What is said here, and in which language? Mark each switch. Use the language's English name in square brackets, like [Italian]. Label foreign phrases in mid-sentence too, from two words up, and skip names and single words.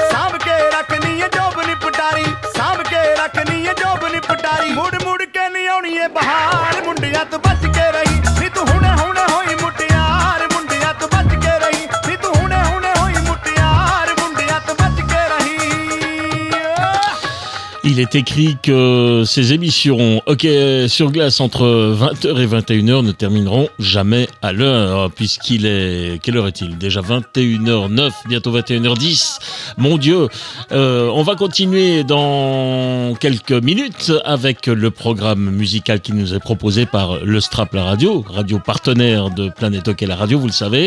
[Punjabi] ਸਾਂਭ ਕੇ ਰੱਖਣੀ ਏ ਜੋਬ ਨੀ ਪਟਾਰੀ, ਸਾਂਭ ਕੇ ਰੱਖਣੀ ਏ ਜੋਬ ਨੀ ਪਟਾਰੀ। ਮੁੜ ਮੁੜ ਕੇ ਨੀ ਆਉਣੀ ਏ ਬਹਾਰ, ਮੁੰਡਿਆਂ ਤੋਂ ਬਚ ਕੇ ਰਹੀ ਨੀ ਤੂੰ ਹੁਣੇ ਹੁਣੇ ਹੋਈ ਮੁਟਿਆਰ। ਮੁੰਡਿਆਂ ਤੋਂ ਬਚ ਕੇ ਰਹੀ ਨੀ ਤੂੰ ਹੁਣੇ ਹੁਣੇ ਹੋਈ ਮੁਟਿਆਰ। ਮੁੰਡਿਆਂ ਤੋਂ ਬਚ ਕੇ ਰਹੀ। [French] Il est écrit que ces émissions Hockey sur glace entre 20h et 21h ne termineront jamais à l'heure, puisqu'il est... Quelle heure est-il ? Déjà 21h09, bientôt 21h10. Mon Dieu, on va continuer dans quelques minutes avec le programme musical qui nous est proposé par le Strap La Radio, radio partenaire de Planète Hockey La Radio, vous le savez.